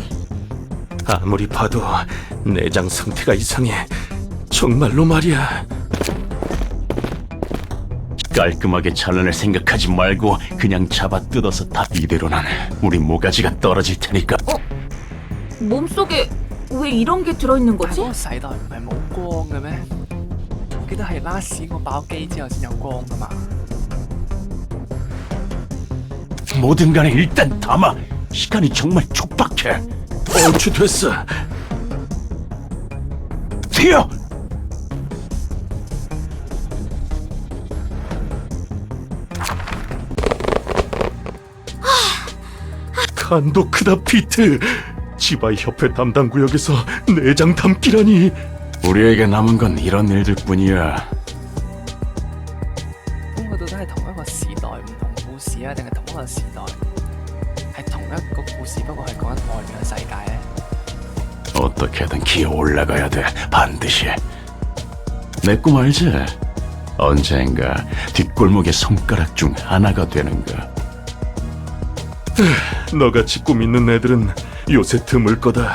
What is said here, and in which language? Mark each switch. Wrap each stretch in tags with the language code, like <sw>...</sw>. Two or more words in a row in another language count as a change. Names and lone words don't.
<ko>아무리 봐도 내장 상태가 이상해. 정말로 말이야. 깔끔하게 잘라낼 생각하지 말고 그냥 잡아 뜯어서 다. 이대로는 우리 모가지가 떨어질 테니까. 몸속에 왜 이런 게 들어있는</ko> <yue>但係</yue> <ko>거지?</ko> <yue>嗰個洗袋唔係冇光嘅咩？我記得係拉屎我爆機之後先有光噶嘛。</yue> <ko>뭐든 간에 일단 담아. 시간이 정말 촉박해. 얼추 됐어. 튀어! 간도 크다, 피트. 치바이 협회 담당 구역에서 내장 담기라니. 우리에게 남은 건 이런 일들뿐이야.</ko> <yue>咁佢到底係同一個時代唔同故事啊，定係同一個時代係同一個故事，不過係講緊外面嘅世界咧？</yue> <ko>어떻게든 기어 올라가야 돼. 반드시. 내 꿈 알지? 언젠가 뒷골목의 손가락 중 하나가 되는 거. 너같이 꿈 있는 애들은 요새 드물 거다.</ko>